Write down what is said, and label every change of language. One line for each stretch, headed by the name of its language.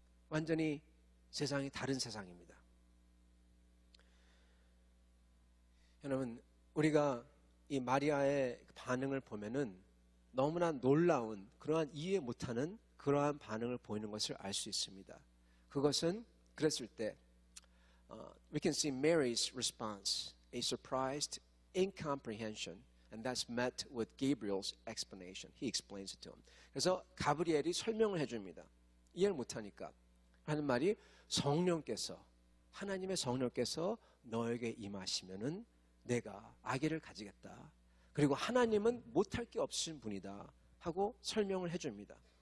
Korean: 완전히 세상이 다른 세상입니다. 여러분, 우리가 이 마리아의 반응을 보면은 너무나 놀라운 그러한 이해 못하는 그러한 반응을 보이는 것을 알 수 있습니다. 그것은 그랬을 때
English: we can see Mary's response, a surprised incomprehension, and that's met with Gabriel's explanation. He explains it to him.
Korean: 그래서 가브리엘이 설명을 해줍니다. 이해를 못하니까 하는 말이 성령께서, 하나님의 성령께서 너에게 임하시면은 내가 아기를 가지겠다. 그리고 하나님은 못할 게 없으신 분이다 하고 설명을 해줍니다.